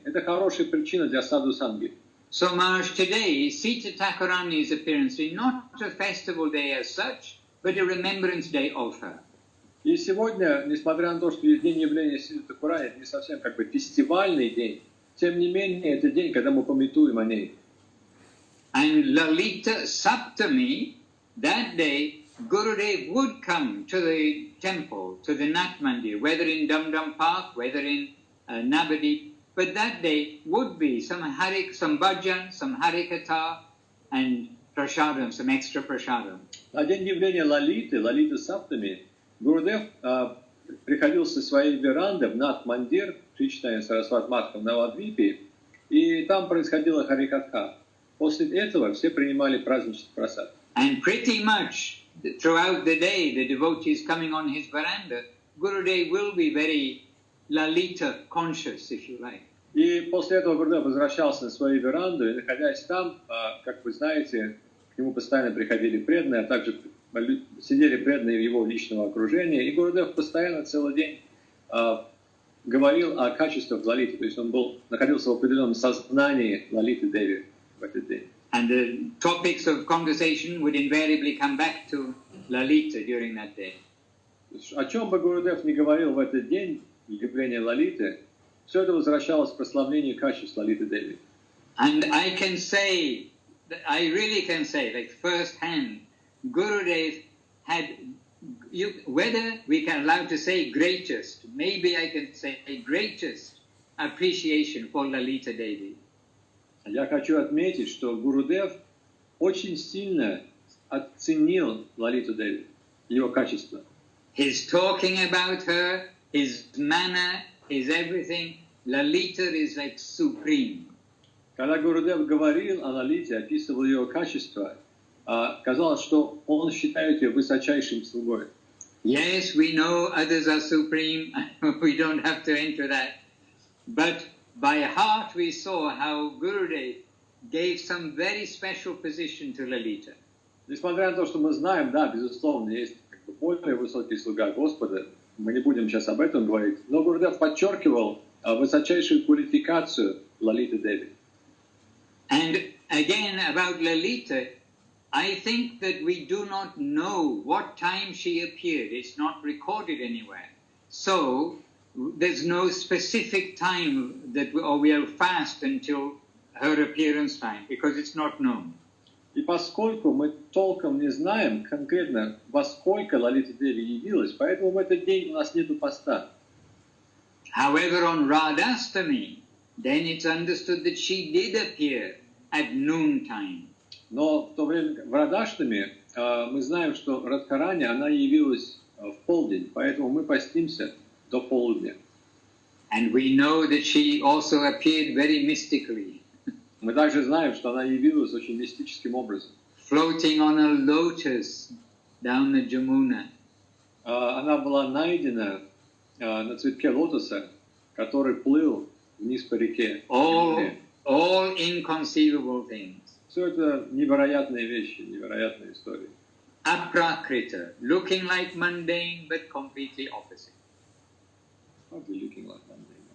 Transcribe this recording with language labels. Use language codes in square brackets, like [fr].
[ru] Это хорошая причина для саду-санги. [en] So, Maharaj, today, Sita Thakurani's appearance is not a festival day as such, but a remembrance day of her. [ru] И сегодня, несмотря на то, что есть день явления Ситы Тхакурани, это не совсем фестивальный день, тем не менее, это день, когда мы памятуем о ней. [en] And Lalita Saptami, that day, Gurudev would come to the temple, to the Nat Mandir, whether in Dum Dum Park, whether in Navadip, but that day would be some bhajan, some harikatha, and prasadam, some extra prasadam. [ru] На день явления Лалиты Саптами, Гурудев приходил со своей веранды в Нат Мандир, Шри Чайтанья Сарасвати Матха в Навадвипе, и там происходила харикатха. После этого все принимали праздничный прасад. [en] And pretty much throughout the day, the devotees coming on his veranda, Gurudev will be very Lalita conscious, if you like. [ru] И после этого Гурудев возвращался на свою веранду, и находясь там, как вы знаете, к нему постоянно приходили преданные, а также сидели преданные в его личного окружения. И Гурудев постоянно целый день говорил о качествах Лалиты, то есть он находился в определенном сознании Лалиты Деви в этот день. [en] And the topics of conversation would invariably come back to Lalita during that day. [ru] О чем бы Гурудев ни говорил в этот день, явление Лалиты, все это возвращалось к прославлению качеств Лалиты Деви. [en] And I can say, I really can say, like first hand, Gurudev had, whether we can allow to say greatest, maybe I can say greatest appreciation for Lalita Devi. [ru] Я хочу отметить, что Гурудев очень сильно оценил Лалиту Деви, ее качество. [en] His talking about her, his manner, his everything, Lalita is like supreme. [ru] Когда Гурудев говорил о Лалите, описывал ее качество, казалось, что он считает ее высочайшим слугой. [en] Yes, we know others are supreme. We don't have to enter that. But by heart we saw how Gurudev gave some very special position to Lalita. [ru] Несмотря на то, что мы знаем, да, безусловно, есть более высокий слуга Господа, мы не будем сейчас об этом говорить, но Гурудев подчеркивал высочайшую квалификацию Лалиты Деви. [en] And again about Lalita, I think that we do not know what time she appeared. It's not recorded anywhere. So there's no specific time that we'll fast until her appearance time, because it's not known. [ru] И поскольку мы толком не знаем конкретно, во сколько Лалита Деви явилась, поэтому в этот день у нас нету поста. [en] However, on Radhastami, then it's understood that she did appear at noon time. [ru] Но в то время в Радхаштами мы знаем, что Радхарани, она явилась в полдень, поэтому мы постимся до полудня. [en] And we know that she also appeared very mystically. [ru] Мы также знаем, что она явилась очень мистическим образом. [en] Floating on a lotus down the Jamuna. [ru] Она была найдена на цветке лотоса, который плыл вниз по реке. [en] All inconceivable things. [ru] Все это невероятные вещи, невероятные истории. [en] Aprakrita, looking like mundane but completely opposite. How do you looking like mundane?